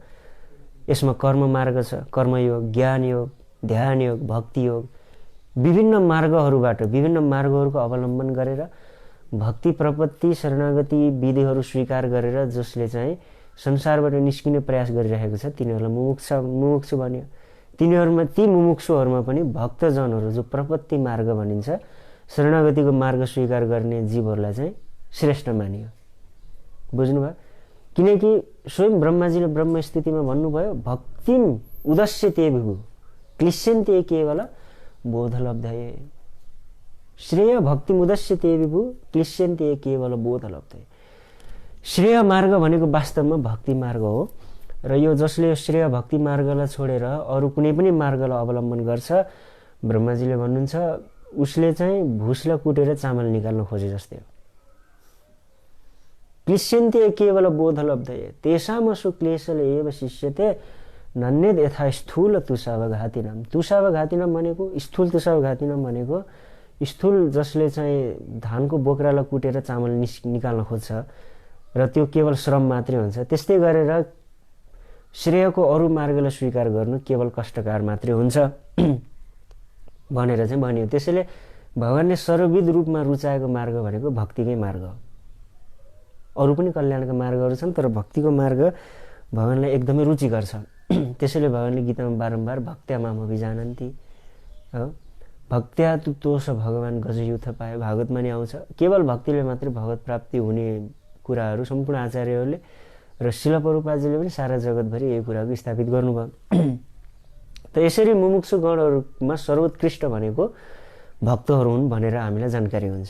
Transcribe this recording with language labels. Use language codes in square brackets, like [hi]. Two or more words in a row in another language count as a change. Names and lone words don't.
[ne] यसमा कर्म मार्ग छ, कर्मयोग, ज्ञान योग, ध्यान योग, भक्ति योग, विभिन्न मार्गहरूबाट विभिन्न मार्गहरूको अवलम्बन गरेर भक्ति प्रपत्ति शरणागति विधिहरू स्वीकार गरेर जसले चाहिँ संसारबाट निस्किने प्रयास गरिरहेको छ तिनीहरूलाई मुमुक्षु भन्यो। तिनीहरूमा ती मुमुक्षुहरूमा पनि भक्तजनहरू जो प्रपत्ति मार्ग भनिन्छ, शरणागतिको मार्ग स्वीकार गर्ने जीवहरूलाई चाहिँ श्रेष्ठ मानियो। बुझ्नुभयो? किनकि स्वयं ब्रह्माजीले ब्रह्म स्थितिमा भन्नुभयो [sa] भक्तिम उदस्यते विभु क्लिश्यन्ते केवल बोधलब्धये। श्रेय भक्ति मुदस्यते विभु क्लिश्यन्ते केवल बोधलब्धये। [ne] श्रेय मार्ग भनेको वास्तवमा भक्ति मार्ग हो र यो जसले श्रेय भक्ति मार्गलाई छोडेर अरू कुनै पनि मार्गलाई अवलम्बन गर्छ, ब्रह्माजीले भन्नुहुन्छ उसले चाहिँ भुसलाई कुटेर चामल निकाल्न खोजे जस्तै हो। [sa] क्लिश्यन्ते केवल बोधलब्धये तेषामसु क्लेशले एव शिष्यते नन्यद यथा स्थूल तुषावघातिनाम। [ne] तुषावघातिनाम भनेको स्थूल तुषावघातिनाम भनेको स्थूल जसले चाहिँ धानको बोक्रालाई कुटेर चामल निकाल्न खोज्छ र त्यो केवल श्रम मात्रै हुन्छ, त्यस्तै गरेर श्रेयको अरू मार्गलाई स्वीकार गर्नु केवल कष्टकार मात्रै हुन्छ भनेर चाहिँ भनियो। त्यसैले भगवानले सर्वविध रूपमा रुचाएको मार्ग भनेको भक्तिकै मार्ग हो। अरू पनि कल्याणका मार्गहरू छन्, तर भक्तिको मार्ग भगवानलाई एकदमै रुचिकर छ। त्यसैले भगवानले गीतामा बारम्बार [sa] भक्त्या माम अभिजानन्ति [ne] हो, [sa] भक्त्या तु तोष भगवान गजयुथ पाए, [ne] भागवतमा नि आउँछ। केवल भक्तिले मात्रै भगवत प्राप्ति हुने कुराहरू सम्पूर्ण आचार्यहरूले र शिल प्रभुपादजीले पनि सारा जगतभरि यही कुराको स्थापित गर्नुभयो। त यसरी मुमुक्षु गणहरूमा सर्वोत्कृष्ट भनेको भक्तहरू हुन् भनेर हामीलाई जानकारी हुन्छ।